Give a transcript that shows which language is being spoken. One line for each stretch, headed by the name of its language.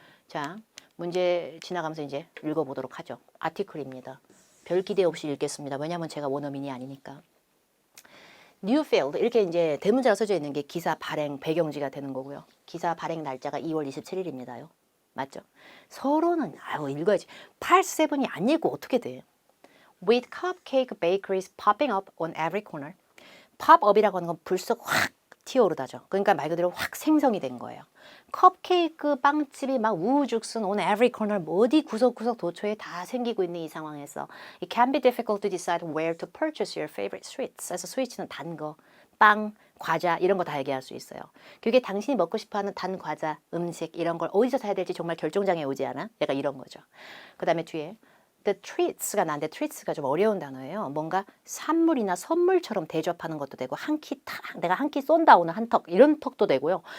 Korean: 자, 문제 지나가면서 이제 읽어보도록 하죠. 아티클입니다. 별 기대 없이 읽겠습니다. 왜냐하면 제가 원어민이 아니니까. Newfield 이렇게 이제 대문자가 써져 있는 게 기사 발행 배경지가 되는 거고요. 기사 발행 날짜가 2월 27일입니다요. 맞죠? 서로는 읽어야지. 8-7이 안 읽고 어떻게 돼?
English: With cupcake bakeries popping up on every corner.
Korean: 팝업이라고 하는 건 불쑥 확 튀어오르다죠. 그러니까 말 그대로 확 생성이 된 거예요. 컵케이크 빵집이 막 우후죽순
English: on every corner
Korean: 어디 구석구석 도처에 다 생기고 있는 이 상황에서
English: It can be difficult to decide where to purchase your favorite sweets.
Korean: 그래서 스위츠는 단 거, 빵, 과자 이런 거 다 얘기할 수 있어요. 그게 당신이 먹고 싶어하는 단 과자, 음식 이런 걸 어디서 사야 될지 정말 결정장애 오지 않아? 약간 이런 거죠. 그 다음에 뒤에 The treats가 나는데 treats가 좀 어려운 단어예요. 뭔가 산물이나 선물처럼 대접하는 것도 되고 한 끼 탁 내가 한 끼 쏜다 오는 한턱 이런 턱도 되고요.